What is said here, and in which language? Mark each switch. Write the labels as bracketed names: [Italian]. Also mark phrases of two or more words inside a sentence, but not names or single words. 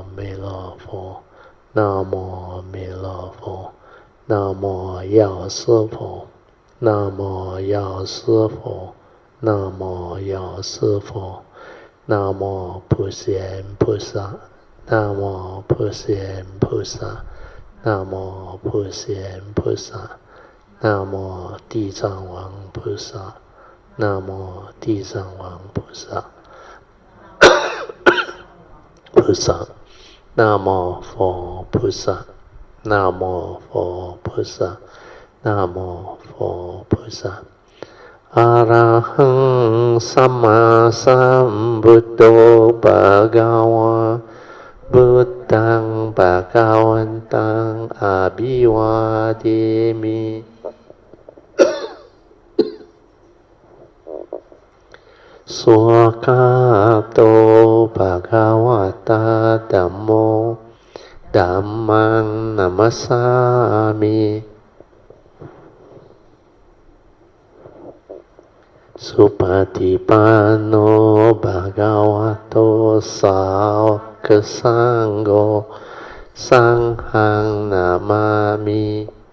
[Chinese] 弥勒佛 Namo 弥勒佛 Namo 药师佛 Namo 药师佛 Namo 药师佛 Namo 普贤菩萨 Namo 普贤菩萨 Namo 普贤菩萨 Namo 地藏王菩萨Namo 地藏王菩萨菩萨 Namo 佛菩萨 Namo 佛菩萨 Namo 佛菩萨 [Pali] Arahang Sama Sambuddho Bhagava Buddhang Bhagavantang Abhivademi Swakato Bhagavata Dhammo Dhammang Namasami Supatipanno Bhagavato Sāvaka Sangho Sanghang Namami